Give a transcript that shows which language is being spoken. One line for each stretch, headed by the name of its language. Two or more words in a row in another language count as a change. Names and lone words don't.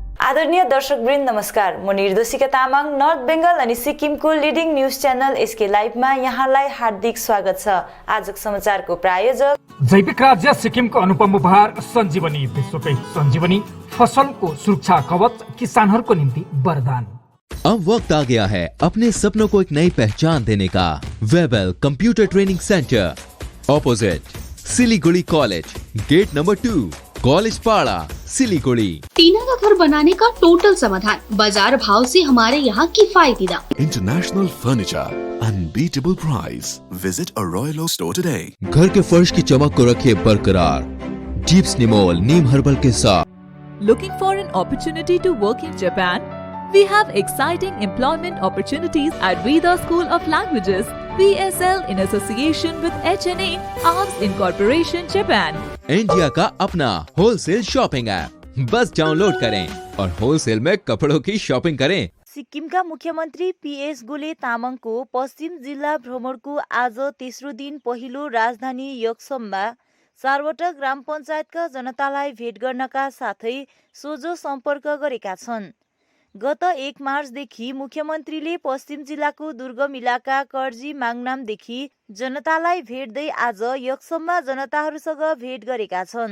Nepali: आदरणीय दर्शकवृन्द नमस्कार। म निर्देशिका तामाङ नर्थ बेंगल अनि सिक्किमको
English: leading news channel
Nepali: एसके लाइभमा यहाँलाई हार्दिक स्वागत छ। आजको समाचारको प्रायोजक जैविक राज्य सिक्किमको अनुपम उपहार सञ्जीवनी, विश्वकै सञ्जीवनी फसलको सुरक्षा कवच, किसानहरूको निम्ति वरदान।
Hindi: अब वक्त आ गया है अपने सपनों को एक नई पहचान देने का।
English: Vebal Computer Training Centre, opposite Siliguri College, gate number 2, College Para, Siliguri.
Hindi: टीना का घर बनाने का टोटल समाधान, बाजार भाव से हमारे यहाँ किफायती दाम।
English: International furniture, unbeatable price. Visit a Royal Oak store today.
Hindi: घर के फर्श की चमक को रखे बरकरार, जीप्स निमोल नीम हर्बल के साथ।
English: Looking for an opportunity to work in Japan? We have exciting employment opportunities at Vida School of Languages, VSL, in association with HNA, Arms Incorporation, Japan.
Hindi: इंडिया का अपना
English: wholesale shopping app,
Hindi: बस डाउनलोड करें और होलसेल में कपड़ों की शॉपिंग करें।
Nepali: सिक्किमका मुख्यमन्त्री पीएस गोले तामाङको पश्चिम जिल्ला भ्रमणको आज तेस्रो दिन पहिलो राजधानी योक्सममा चारवटा ग्राम पञ्चायतका जनतालाई भेट गर्नका साथै सोझो सम्पर्क गरेका छन्। गत 1 मार्चदेखि मुख्यमन्त्रीले पश्चिम जिल्लाको दुर्गम इलाका कर्जी माङनामदेखि जनतालाई भेट्दै आज योक्सममा जनताहरूसँग भेट गरेका छन्।